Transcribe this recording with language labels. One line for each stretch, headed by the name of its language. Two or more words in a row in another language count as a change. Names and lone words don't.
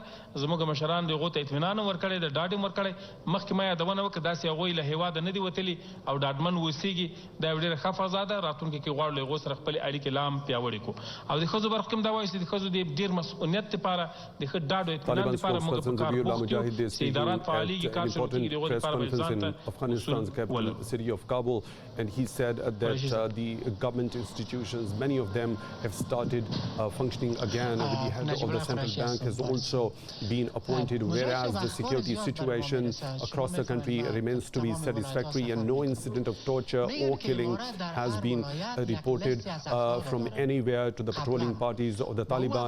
Pashto: زموږ مشران د هغو ته اطمینان ورکړی د ډاډ یې ورکړی. مخکې ما یادونه وکړه داسې هغوی له هیواده نه دي وتلي او ډاډمن اوسېږي. دا یو ډېره ښه فضا ده. راتلونکي کې غواړو هغو سره خپلې اړیکې لا هم پیاوړې کړو او د ښځو برخه کې هم دا وایي چې د ښځو د ډېر مسؤلیت لپاره د ښه ډاډ او اطمینان لپاره موږ په کار بوخت یو چې ادارات فعالېږي کار شروع کېږي د هغو لپاره به ځان ته
English: Afghanistan's capital city of Kabul, and he said that the government institutions, many of them have started functioning again. The head of the central bank has also been appointed, whereas the security situation across the country remains to be satisfactory and no incident of torture or killing has been reported reported from anywhere to the patrolling parties or the Taliban.